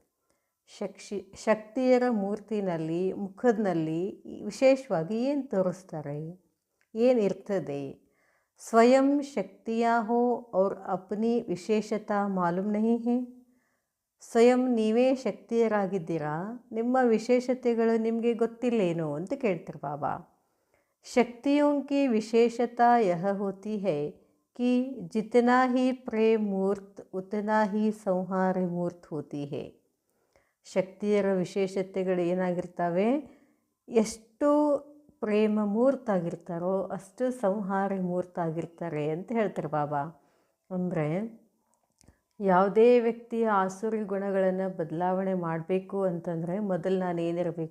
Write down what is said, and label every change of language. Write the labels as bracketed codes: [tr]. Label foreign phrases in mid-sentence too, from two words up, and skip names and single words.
[kn] ಶಕ್ತಿಯರ ಮೂರ್ತಿನಲ್ಲಿ ಮುಖದಲ್ಲಿ ವಿಶೇಷವಾಗಿ ಏನು ತೋರಿಸ್ತಾರೆ, ಏನಿರ್ತದೆ? [hi] स्वयं शक्तियाँ हो और अपनी विशेषता मालूम नहीं है. [kn] ಸ್ವಯಂ ನೀವೇ ಶಕ್ತಿಯರಾಗಿದ್ದೀರಾ, ನಿಮ್ಮ ವಿಶೇಷತೆಗಳು ನಿಮಗೆ ಗೊತ್ತಿಲ್ಲೇನೋ ಅಂತ ಕೇಳ್ತಾರೆ ಬಾಬಾ. [hi] शक्तियों की विशेषता यह होती है कि जितना ही प्रेम मूर्त उतना ही संहार मूर्त होती है. [kn] ಶಕ್ತಿಯರ ವಿಶೇಷತೆಗಳು ಏನಾಗಿರ್ತವೆ? ಎಷ್ಟು ಪ್ರೇಮ ಮೂರ್ತಾಗಿರ್ತಾರೋ ಅಷ್ಟು ಸಂಹಾರ ಮೂರ್ತಾಗಿರ್ತಾರೆ ಅಂತ ಹೇಳ್ತಾರೆ ಬಾಬಾ. ಅಂದರೆ ಯಾವುದೇ ವ್ಯಕ್ತಿಯ ಆಸುರಿ ಗುಣಗಳನ್ನು ಬದಲಾವಣೆ ಮಾಡಬೇಕು ಅಂತಂದರೆ ಮೊದಲು ನಾನು ಏನಿರಬೇಕು?